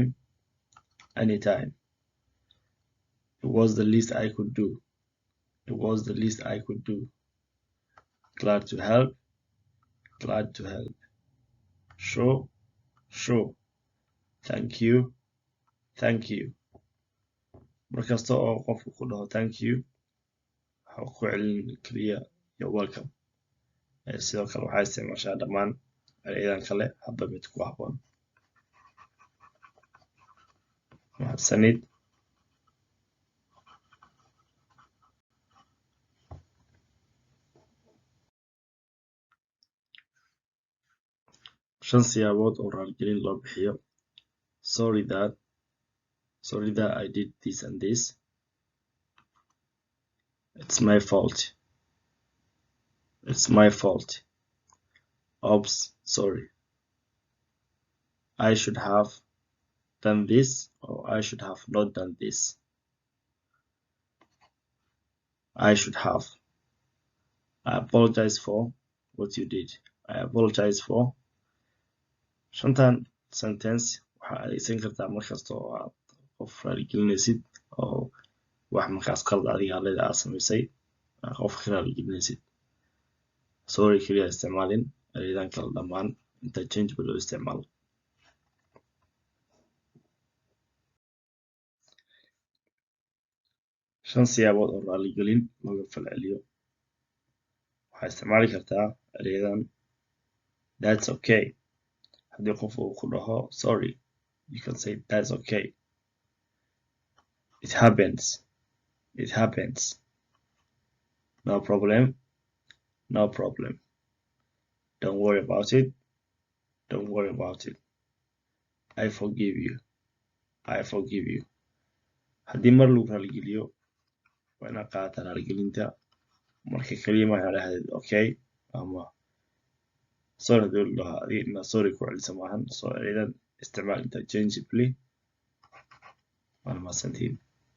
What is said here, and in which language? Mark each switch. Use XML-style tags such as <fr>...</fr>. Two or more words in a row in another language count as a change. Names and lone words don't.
<en>Anytime. It was the least I could do. It was the least I could do. Glad to help. Glad to help. Sure. Sure. Thank you. Thank you.</en> <so>markasta oo qofku ku dhaho</so> <en>thank you</en> <so>waxa ku celin kaliya</so> <en>you're welcome.</en> <so>sidoo kale waxaa isticmaashaa dhammaan erayadan kale hadba mid ku habboon. mahadsanid. shan siyaabood oo raaligelin loo bixiyo.</so> <en>Sorry that I did this and this. It's my fault. It's my fault. Oops, sorry. I should have done this, or I should have not done this. I should have. I apologize for what you did. I apologize for.</en> <so>shantan sentence waxaa adeegsan kartaa markasta oo aad qof raaligelinaysid oo wax markaas qalad adiga aleeda aad samaysay qofka ka raaligelinaysid. sorry keliya isticmaalin erayadan kale dhammaan interchangeable loo isticmaalo. shan siyaabood oo raaligelin looga falceliyo. waxaa isticmaali kartaa erayadan</so> <en>that's okay.</en> <so>haddii qof uu ku dhaho</so> <en>sorry, you can say that's okay. It happens. It happens. no problem, no problem. Don't worry about it, don't worry about it. I forgive you, I forgive you.</en> <so>haddii mar lagu raaligeliyo waa inaad qaadataa raaligelinta marka kaliya waxaa dhahdeed okay ama sorry hadii la dhahaa adiga inaad sorry ku celisa maahan soo eredan isticmaal interchangeably waana mahadsantiin</so>